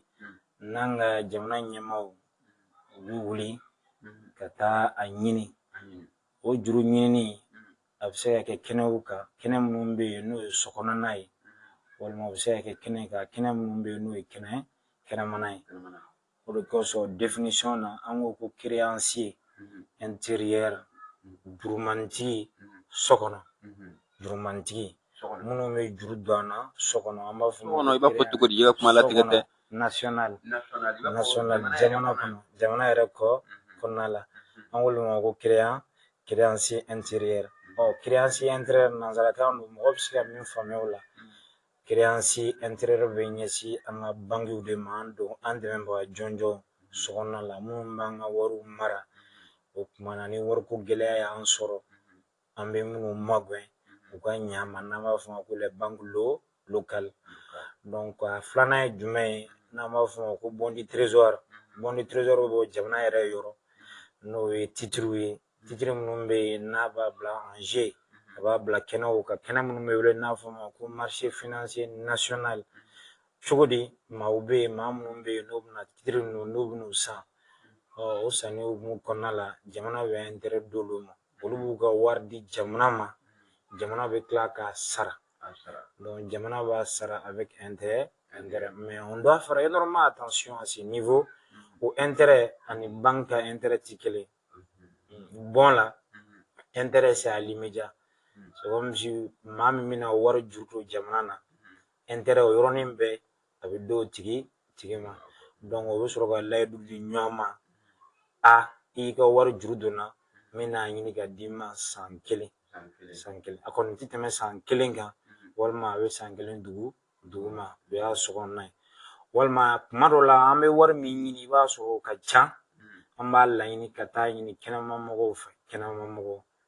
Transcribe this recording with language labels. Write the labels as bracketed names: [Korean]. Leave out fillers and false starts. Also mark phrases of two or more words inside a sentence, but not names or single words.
[Bambara] n'an ka jamana ɲɛmaaw u bɛ wuli ka taa a ɲini o juru ɲinini a bɛ se ka kɛ kɛnɛw kan kɛnɛ minnu bɛ yen n'o ye sokɔnɔna ye walima u bɛ se ka kɛ kɛnɛ kan kɛnɛ minnu bɛ yen n'o ye kɛnɛmana ye o de kosɔn définition na an ko ko [French] créancier intérieur [Bambara] jurumantigi so kɔnɔ jurumantigi minnu bɛ juru don an na so kɔnɔ an b'a fɔ i b'a fɔ cogo di i ka kuma latigɛ tɛ national jamana kɔnɔ jamana yɛrɛ kɔnɔna la an k'olu ma ko [French] créancier intérieur créancier intérieur [Bambara] nanzarakan don mɔgɔ bɛ se ka min faamuya o la [French] créancier intérieur [Bambara] bɛ ɲɛsin an ka banques de ma an dɛmɛbaga jɔnjɔn so kɔnɔna la minnu b'an ka wariw mara o tuma na ni wariko gɛlɛya y'an sɔrɔ an bɛ minnu magɛn u ka ɲa ma n'an b'a fɔ o ma ko [French] les banques locales donc [Bambara] a filanan ye jumɛn ye n'an b'a fɔ o ma ko [French] bon du trésor [Bambara] bɛ bɔ jamana yɛrɛ yɔrɔ n'o ye titres ye titres minnu bɛ yen n'a b'a bila [French] en jeu [Bambara] a b'a bila kɛnɛw kan kɛnɛ minnu bɛ wele n'a fɔ o ma ko [French] marché financier national [Bambara] cogo di maaw bɛ yen maa minnu bɛ yen n'o bɛna titres ninnu n'u bɛn'u san o sanni hukumu kɔnɔna la jamana bɛ intérêt d'olu ma olu b'u ka wari di jamana ma jamana bɛ tila k'a sara donc jamana b'a sara [French] avec intérêt mais on doit faire énormément attention à ce niveau [Bambara] o intérêt ani banque ka intérêt tɛ kelen bon la [French] intérêt c'est à l'immédiat c'est comme si [Bambara] maa min bɛna wari juru don jamana na intérêt o yɔrɔnin bɛɛ a bɛ d'o tigi ma donc o bɛ sɔrɔ ka layidu di ɲɔgɔn ma i ka wari juru donna n bɛna ɲini ka d'i ma san kelen a kɔni tɛ tɛmɛ san kelen kan walima a bɛ san kelen duguma o y'a sokɔnɔna ye walima kuma dɔ la an bɛ wari min ɲini i b'a sɔrɔ o ka ca an b'a laɲini ka taa ɲini kɛnɛmamɔgɔw fɛ kɛnɛmamɔgɔw